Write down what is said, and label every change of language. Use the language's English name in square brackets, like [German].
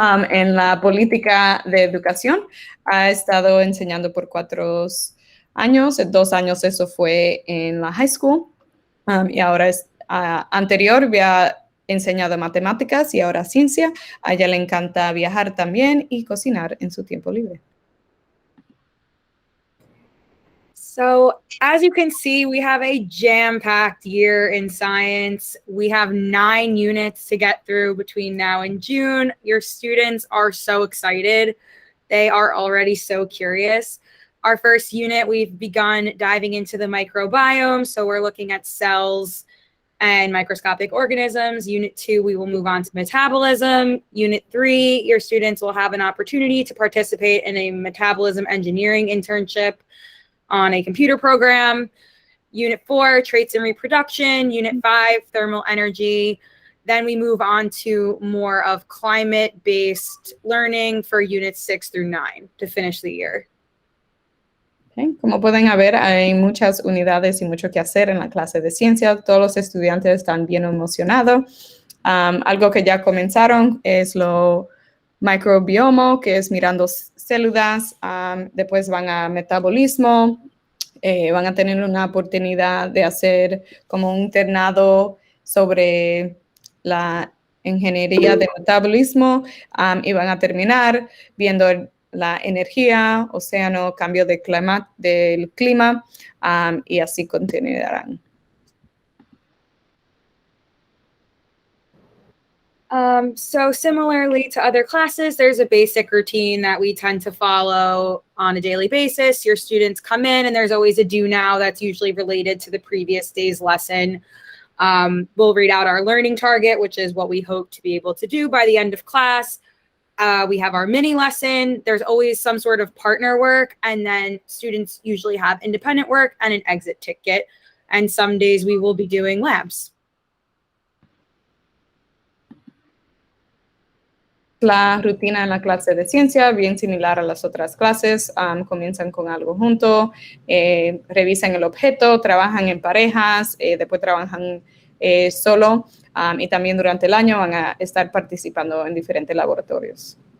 [Spanish] En la política de educación. Ha estado enseñando por 4 años. 2 años eso fue en la high school. Y ahora anterior había enseñado matemáticas y ahora ciencia. A ella le encanta viajar también y cocinar en su tiempo libre. [English] So as you can see, we have a jam-packed year in science. We have 9 units to get through between now and June. Your students are so excited. They are already so curious. Our first unit, we've begun diving into the microbiome. So we're looking at cells and microscopic organisms. Unit 2, we will move on to metabolism. Unit 3, your students will have an opportunity to participate in a metabolism engineering internship on a computer program. Unit 4, traits and reproduction. Unit 5, thermal energy. Then we move on to more of climate-based learning for units 6 through 9 to finish the year. Okay. [Spanish] Como pueden ver, hay muchas unidades y mucho que hacer en la clase de ciencia. Todos los estudiantes están bien emocionados. Algo que ya comenzaron es lo microbioma, que es mirando células. Después van a metabolismo. Van a tener una oportunidad de hacer como un internado sobre la ingeniería de metabolismo y van a terminar viendo la energía, océano, cambio del clima y así continuarán. [English] So similarly to other classes, there's a basic routine that we tend to follow on a daily basis. Your students come in and there's always a do now that's usually related to the previous day's lesson. We'll read out our learning target, which is what we hope to be able to do by the end of class. We have our mini lesson. There's always some sort of partner work, and then students usually have independent work and an exit ticket. And some days we will be doing labs. [Spanish] La rutina en la clase de ciencia, bien similar a las otras clases, comienzan con algo junto, revisan el objeto, trabajan en parejas, después trabajan solo y también durante el año van a estar participando en diferentes laboratorios.